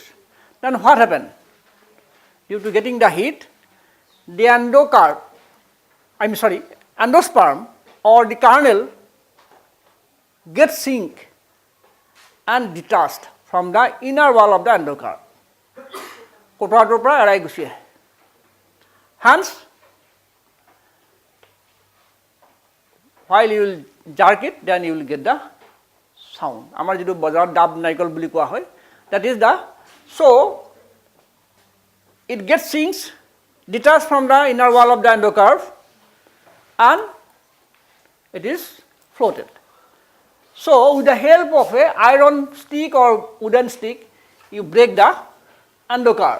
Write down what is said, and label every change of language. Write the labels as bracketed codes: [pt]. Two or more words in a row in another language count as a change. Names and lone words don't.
[en] Then what happened? Due to getting the heat, the endosperm or the kernel gets sink and detached from the inner wall of the endocarp. [as] কোটোৱাটোৰ পৰা এৰাই গুচি আহে. [en] Hence, while you will jerk it, then you will get the sound. [as] আমাৰ যিটো বজাৰত ডাব নাৰিকল বুলি কোৱা হয়, [en] that is the, so it gets sinks detached from the inner wall of the endocarp and it is floated. So with the help of a iron stick or wooden stick, you break the endocarp.